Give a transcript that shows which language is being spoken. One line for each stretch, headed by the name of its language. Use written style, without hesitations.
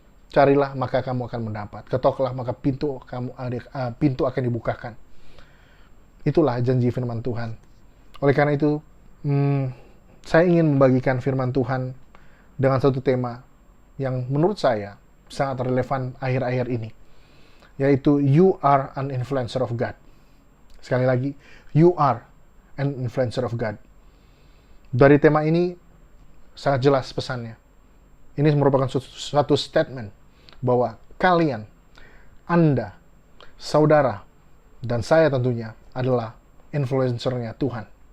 Indonesian: Carilah maka kamu akan mendapat. Ketoklah maka pintu akan dibukakan. Itulah janji firman Tuhan. Oleh karena itu, saya ingin membagikan firman Tuhan dengan satu tema yang menurut saya sangat relevan akhir-akhir ini. Yaitu,
English: you are an influencer of God.
Indonesian: Sekali lagi,
English: you are an influencer of God.
Indonesian: Dari tema ini, sangat jelas pesannya. Ini merupakan suatu statement bahwa kalian, Anda, saudara, dan saya tentunya adalah influencer-nya Tuhan.